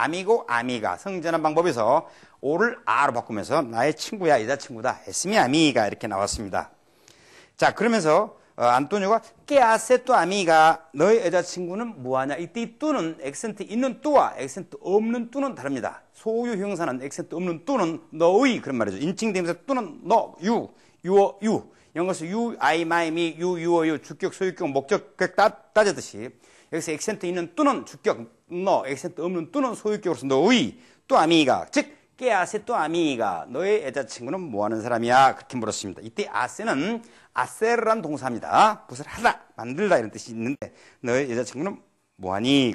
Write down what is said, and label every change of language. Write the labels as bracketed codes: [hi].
[ko] amigo, amiga 성전환 방법에서 o를 a로 바꾸면서 나의 친구야 여자친구다. [es] es mi amiga [ko] 이렇게 나왔습니다. 자, 그러면서 안토니오가 [es] ¿Qué hace tu amiga? [ko] 너의 여자친구는 뭐하냐? 이때 이 뚜는 액센트 있는 뚜와 액센트 없는 뚜는 다릅니다. 소유 형사는 액센트 없는 뚜는 너의 그런 말이죠. 인칭 대명사 뚜는 너, you, your, you. 영어에서 you, I, my, me, you, your, you. 주격, 소유격, 목적격 따졌듯이 여기서 액센트 있는 뚜는 주격, 너, 액센트 없는 뚜는 소유격으로서 너의 또 아미가 즉 [es] ¿Qué hace tu amiga? [ko] 너의 여자친구는 뭐하는 사람이야? 그렇게 물었습니다. 이때 hace는 hacer란 동사입니다. 무엇을 하다, 만들다 이런 뜻이 있는데 너의 여자친구는 뭐하니?